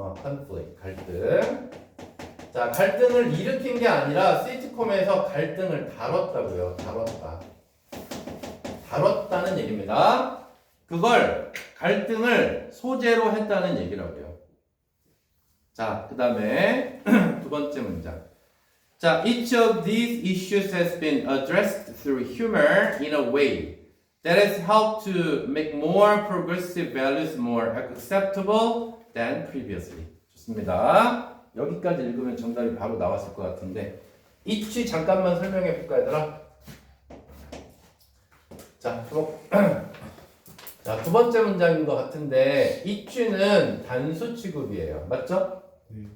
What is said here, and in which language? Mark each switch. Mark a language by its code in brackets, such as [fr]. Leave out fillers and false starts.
[ko] conflict, 갈등. 자, 갈등을 일으킨 게 아니라 시트콤에서 갈등을 다뤘다고요. 다뤘다는 얘기입니다. 그걸 갈등을 소재로 했다는 얘기라고요. 자, 그 다음에 두 번째 문장. 자, [en] each of these issues has been addressed through humor in a way that has helped to make more progressive values more acceptable than previously. [ko] 좋습니다. 여기까지 읽으면 정답이 바로 나왔을 것 같은데 each 잠깐만 설명해 볼까 얘들아? 자, 자, 두 번째 문장인 것 같은데 each는 단수 취급이에요. 맞죠? 네.